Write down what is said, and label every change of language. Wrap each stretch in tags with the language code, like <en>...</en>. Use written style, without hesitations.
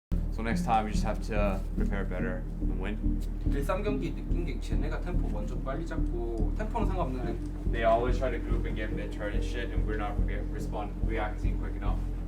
<en>So next time we just have to prepare better and win.</en> <ko>1-3경기 느낀 게 쟤네가 템포 먼저 빨리 잡고 템포는 상관없는데</ko> <en>They always try to group and get mid-turn and shit, and we're not reacting quick enough.</en>